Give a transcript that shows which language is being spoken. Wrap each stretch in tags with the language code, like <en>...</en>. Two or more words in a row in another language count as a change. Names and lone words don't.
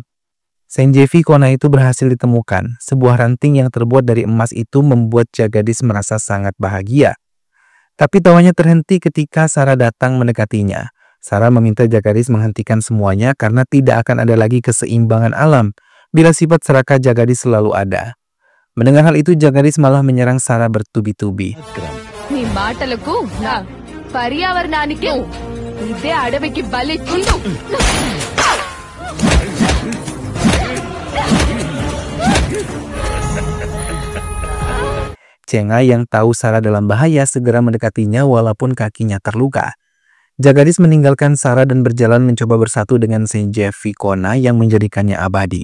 <id>Sanjeevi Kona itu berhasil ditemukan. Sebuah ranting yang terbuat dari emas itu membuat Jagadis merasa sangat bahagia. Tapi tawanya terhenti ketika Sarah datang mendekatinya. Sarah meminta Jagadis menghentikan semuanya karena tidak akan ada lagi keseimbangan alam bila sifat serakah Jagadis selalu ada. Mendengar hal itu, Jagadis malah menyerang Sarah bertubi-tubi.</id> <te>నీ మాటలకు నా పర్యావరణానికి ఇదే అడవికి బలిచ్చి</te> <id>Cenga yang tahu Sarah dalam bahaya segera mendekatinya walaupun kakinya terluka. Jagadis meninggalkan Sarah dan berjalan mencoba bersatu dengan Sanjeevi Kona yang menjadikannya abadi.</id>